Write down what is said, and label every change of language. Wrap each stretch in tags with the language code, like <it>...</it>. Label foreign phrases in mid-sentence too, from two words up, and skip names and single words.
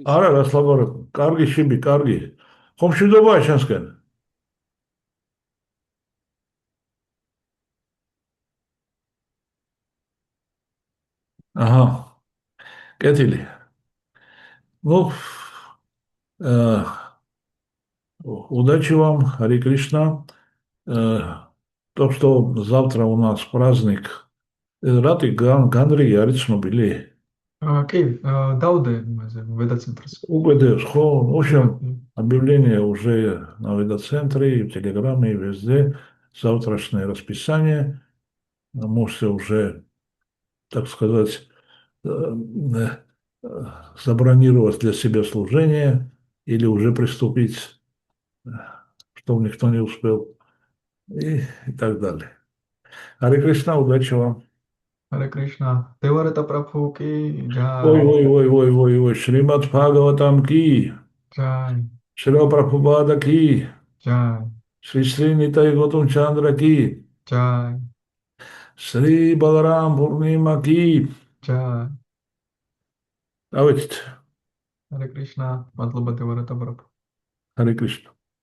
<ka>არა რას ლაპარაკობ კარგი შიბი კარგი ხომ მშვიდობაა შენსკენ აჰა კეთილი</ka> <ru>ну Удачи вам,</ru> <ka>Хари Кришна.</ka> <ru>То, что завтра у нас праздник, Рати Ганри Ярицнобили.</ru> <ka>კი, დავდე იმაზე, ვედაცენტრს.</ka> <ru>УГД, в общем, объявление уже на Ведоцентре, в Телеграме, и везде. Завтрашнее расписание. Можете уже, так сказать, забронировать для себя служение или уже приступить, чтобы никто не успел, и так далее. Харе Кришна, удачи вам. Харе Кришна. Деварета Прабху ки Ой, джай. ой, ой, ой, ой, ой, Шримад Бхагаватам ки, Джай. Шрила Прабхупада ки, Джай. Шри Шри Нитай Готам Чандра ки, Джай. Шри Баларам Пурнима ки. Джай. Давайте. Харе Кришна. Мадлоба Деварета Прабху. Харе Кришна.</ru>